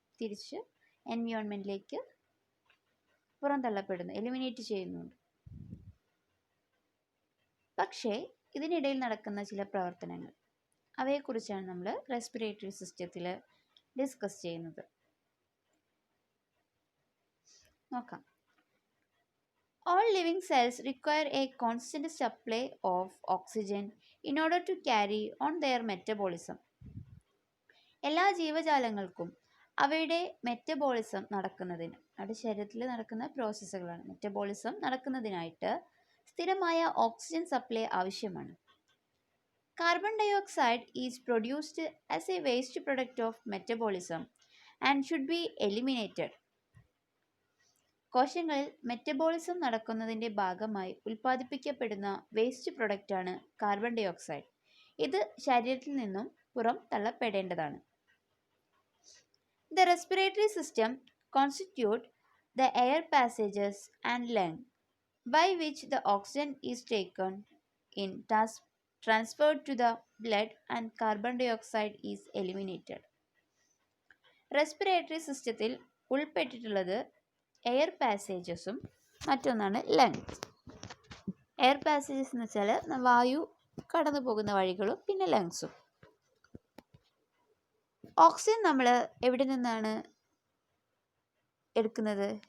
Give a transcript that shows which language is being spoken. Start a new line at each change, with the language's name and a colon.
Malayalam: തിരിച്ച് എൻവയോൺമെൻറ്റിലേക്ക് പുറന്തള്ളപ്പെടുന്നു, എലിമിനേറ്റ് ചെയ്യുന്നുണ്ട്. പക്ഷേ ഇതിനിടയിൽ നടക്കുന്ന ചില പ്രവർത്തനങ്ങൾ, അവയെക്കുറിച്ചാണ് നമ്മൾ റെസ്പിറേറ്ററി സിസ്റ്റത്തിൽ ഡിസ്കസ് ചെയ്യുന്നത്. നോക്കാം.
English: All living cells require a constant supply of oxygen in order to carry on their metabolism.
Malayalam: എല്ലാ ജീവജാലങ്ങൾക്കും അവയുടെ മെറ്റബോളിസം നടക്കുന്നതിന്, അവരുടെ ശരീരത്തിൽ നടക്കുന്ന പ്രോസസ്സുകളാണ്, മെറ്റബോളിസം നടക്കുന്നതിനായിട്ട് സ്ഥിരമായ ഓക്സിജൻ സപ്ലൈ ആവശ്യമാണ്.
English: Carbon dioxide is produced as a waste product of metabolism and should be eliminated.
Malayalam: കോശങ്ങളിൽ മെറ്റബോളിസം നടക്കുന്നതിൻ്റെ ഭാഗമായി ഉൽപ്പാദിപ്പിക്കപ്പെടുന്ന വേസ്റ്റ് പ്രൊഡക്റ്റാണ് കാർബൺ ഡയോക്സൈഡ്. ഇത് ശരീരത്തിൽ നിന്നും പുറം തള്ളപ്പെടേണ്ടതാണ്.
English: The respiratory system constitutes the air passages and lung by which the oxygen is taken in, transferred to the blood and carbon dioxide is eliminated.
Malayalam: Respiratory സിസ്റ്റത്തിൽ ഉൾപ്പെട്ടിട്ടുള്ളത് air പാസേജസും മറ്റൊന്നാണ് lungs. Air passages എന്ന് വെച്ചാൽ വായു കടന്നു പോകുന്ന വഴികളും പിന്നെ ലങ്സും. ഓക്സിജൻ നമ്മൾ എവിടെ നിന്നാണ് എടുക്കുന്നത്?